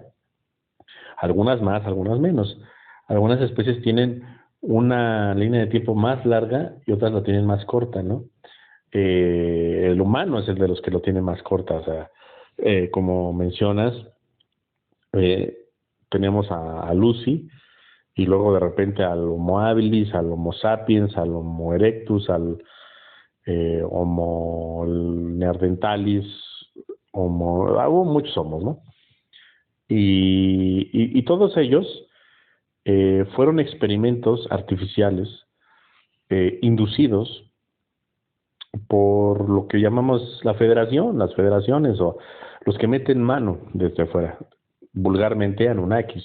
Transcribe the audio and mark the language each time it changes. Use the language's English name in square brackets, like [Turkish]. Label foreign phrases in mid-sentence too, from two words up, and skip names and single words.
[Spanish] Algunas más, algunas menos. Algunas especies tienen una línea de tiempo más larga y otras la tienen más corta, ¿no? El humano es el de los que lo tiene más corta. O sea, como mencionas, tenemos a Lucy y luego de repente al Homo habilis, al Homo sapiens, al Homo erectus, al Homo neanderthalis, hubo muchos homos, ¿no? Y todos ellos fueron experimentos artificiales inducidos por lo que llamamos la federación, las federaciones o los que meten mano desde afuera, vulgarmente Anunnakis.